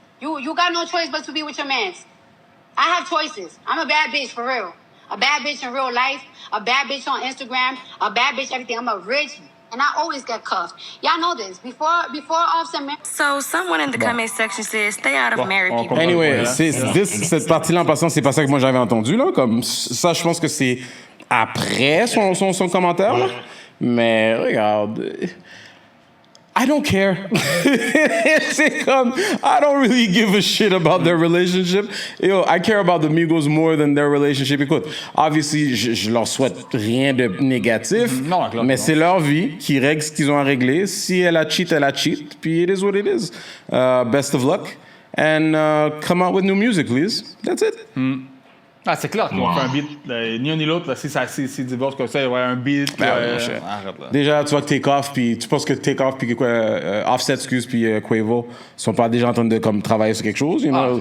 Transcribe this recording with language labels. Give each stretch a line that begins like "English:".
English: You got no choice but to be with your mans. I have choices. I'm a bad bitch for real. A bad bitch in real life. A bad bitch on Instagram. A bad bitch everything. I'm a rich and I always get cuffed. Y'all know this. Before Offset married. So someone in the comment section says, stay out of married people.
French: Anyway, cette partie-là, en passant, c'est pas ça que moi j'avais entendu, là. Comme ça, je pense que c'est après son commentaire, là. Mais regarde.
English: I don't care.
French: C'est comme,
English: I don't really give a shit about their relationship. Yo, I care about the Migos more than their relationship.
French: Écoute, obviously, je leur souhaite rien de négatif, Non, clairement. mais c'est leur vie qui règle ce qu'ils ont à régler. Si elle a cheat, elle a cheat. Puis
English: it is what it is. Best of luck. And come out with new music, please. That's it.
French: Ah, c'est clair qu'on fait un beat. Ni un ni l'autre, là, si divorce comme ça, il y aurait un beat. mon cher. Arrête, là. Déjà, tu vois que Takeoff, puis tu penses que Takeoff, puis Offset, excuse, puis Quavo sont pas déjà en train de comme travailler sur quelque chose,
English: you know?